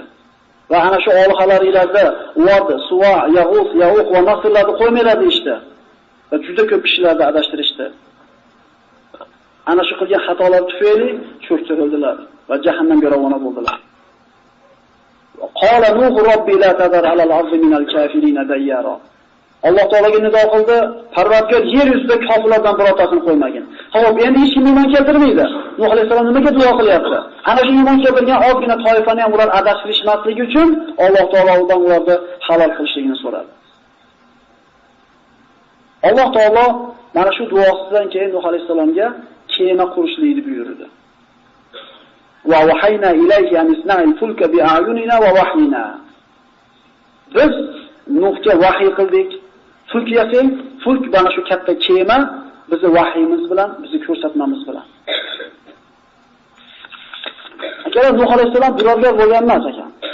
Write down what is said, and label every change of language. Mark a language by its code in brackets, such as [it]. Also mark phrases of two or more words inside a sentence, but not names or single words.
[uz] Va ana shu olxalarlarda Vod, Suva, Yag'us, Ya'uq va Nasrlarni qo'ymaylar deyishdi. Va juda ko'p kishilarni adashtirishdi. Ana shu qilgan xatolar tufayli cho'ktirildilar va jahannamga ravona bo'ldilar. [ar] قال نوح رب لا تذر على الأرض من الكافرين ديارا. [uz] Alloh taolaga nido qildi, Parvardigor yer yuzida kofirlardan birortasini qo'ymagin. Xo'p, endi hech kim iymon keltirmaydi. Nuh alayhisalom nimaga duo qilyapti? Ana shu iymon keltirgan ozgina toifani ham ular adashtirishmasligi uchun Alloh taolo ularni halol qilishligini so'radi. Alloh taolo mana shu duosidan keyin Nuh alayhisalomga kema qurishlikni buyurdi. [ar] وأوحينا إليه أن اصنع الفلك بأعيننا ووحينا. [uz] Biz Nuhga vahiy qildik. Fulk yasang, fulk mana shu katta kema bizni vahiyimiz bilan, bizni ko'rsatmamiz bilan. Akalar Nuh alayhisalom birodar bo'lgan emas ekan.